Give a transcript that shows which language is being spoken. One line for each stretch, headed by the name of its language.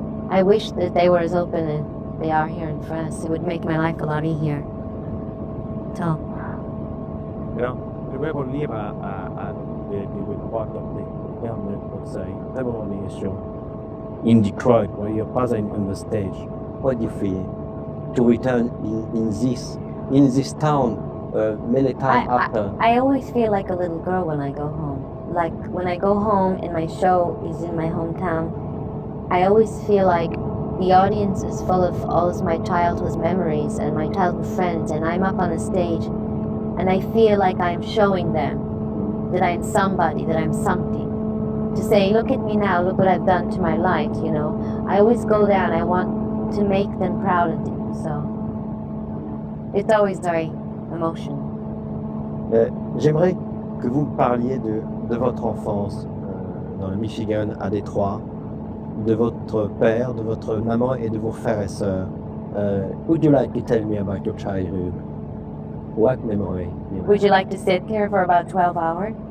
English: I wish that they were as open as they are here in France. It would make my life a lot easier. So.
French: Alors, je vais revenir à des droits comme les termes conseils. D'abord, les questions.
English: In Detroit, where you're present on the stage, what do you feel to return in this town many times after? I always feel like a little girl when I go home. Like when I go home and my show is in my hometown, I always feel like the audience is full of all of my childhood memories and my childhood friends, and I'm up on a stage and I feel like I'm showing them that I'm somebody, that I'm something. To say, look at me now, look what I've done to my life, you know. I always go there and I want to make them proud of me, so it's always very emotional.
French: J'aimerais que vous me parliez de votre enfance dans le Michigan, à Détroit, de votre père, de votre maman et de vos frères et sœurs.
English: Would you like to tell me about your childhood? What memory? Would you like to sit here for about 12 hours?